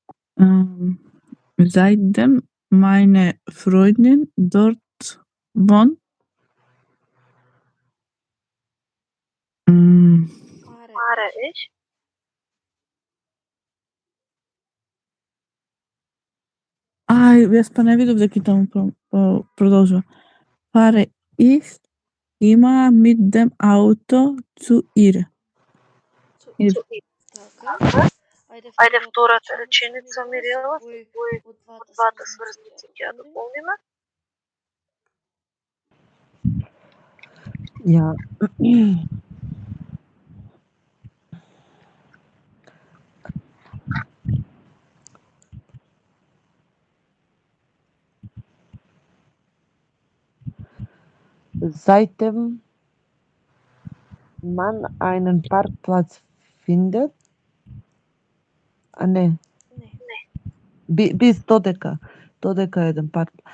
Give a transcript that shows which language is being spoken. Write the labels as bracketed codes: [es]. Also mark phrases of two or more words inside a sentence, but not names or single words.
[de] Seitdem meine Freundin dort wohnt. Fahre ich. [mk] Јас па не видов дека таму продолжува. [de] Fahre ich immer mit dem Auto zu ihr. [mk] Ајде втората реченица, Мирела, од двата сврзници ќе ја дополниме. [de] Ja. Seitdem man einen Parkplatz findet, bis [mk] додека еден [de] Parkplatz.